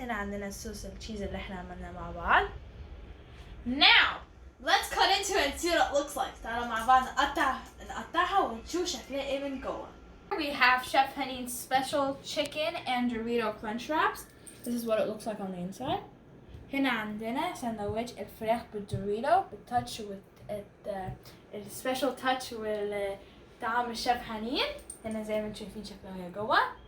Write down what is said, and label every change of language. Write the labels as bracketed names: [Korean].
[Arabic] هنا عندنا الصوص التشيز اللي احنا عملناه مع بعض. [English] Now let's cut into it and see what it looks like. [Arabic] تعالوا مع بعض نقطعها ونشوف شكلها ايه من جوه. [English] We have Chef Hennin's special chicken and Dorito crunch wraps. This is what it looks like on the inside. [Arabic] هنا عندنا سندوتش الفراخ بالدوريتو بالتاتش [English] with the special touch [Arabic] والطعم الشيف هنين. هنا زي ما انتم شايفين شكلها هي جوه.